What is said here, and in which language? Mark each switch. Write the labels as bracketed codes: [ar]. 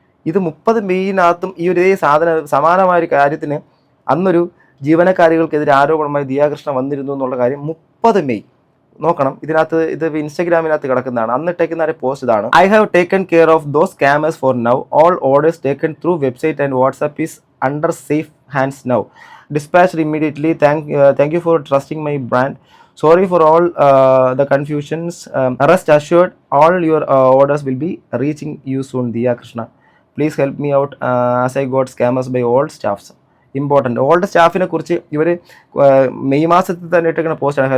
[ml] ഇത് 30 മെയ്യിനകത്തും ഈ ഒരു സമാനമായ ഒരു കാര്യത്തിന് അന്നൊരു ജീവനക്കാരികൾക്കെതിരെ ആരോപണമായി ദിയാകൃഷ്ണ വന്നിരുന്നു എന്നുള്ള കാര്യം 30 മെയ് നോക്കണം. ഇതിനകത്ത് ഇത് ഇൻസ്റ്റാഗ്രാമിനകത്ത് കിടക്കുന്നതാണ്. അന്നിട്ടേക്കുന്ന പോസ്റ്റ് ഇതാണ്: [en] I have taken care of those scammers for now. All orders taken through website and WhatsApp is under safe hands now. Dispatched immediately. Thank you for trusting my brand. Sorry for all the confusions. Rest assured, all your orders will be reaching you soon. Diya Krishna. Please help me out as I got scammers by all staffs. Important. [ml] Old സ്റ്റാഫിനെ കുറിച്ച് ഇവർ May മാസത്തിൽ തന്നെ ഇട്ടിരിക്കുന്ന പോസ്റ്റാണ്.